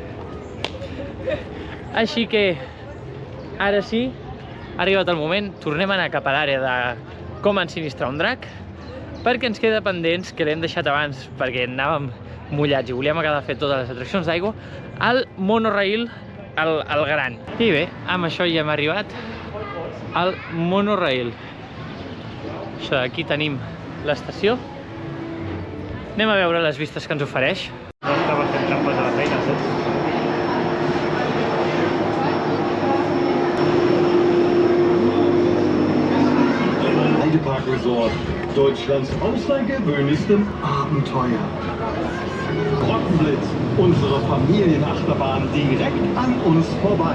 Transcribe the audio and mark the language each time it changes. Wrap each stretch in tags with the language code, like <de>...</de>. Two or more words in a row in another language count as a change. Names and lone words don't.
<ca>Així que, ara sí, ha arribat el moment, tornem a anar cap a l'àrea de com ensinistrar un drac, perquè ens queda pendents, que l'hem deixat abans perquè anàvem mullats i volíem acabar de fer totes les atraccions d'aigua, al monorail, el gran. I bé, amb això ja hem arribat al monorail. Això d'aquí tenim l'estació. Anem a veure les vistes que ens ofereix. No estava fent trampes a la feina, saps?</ca> <de>Heidepark Resort, Deutschlands außergewöhnlichstem Abenteuer. Rottenblitz, unsere Familienachterbahn direkt an uns vorbei.</de>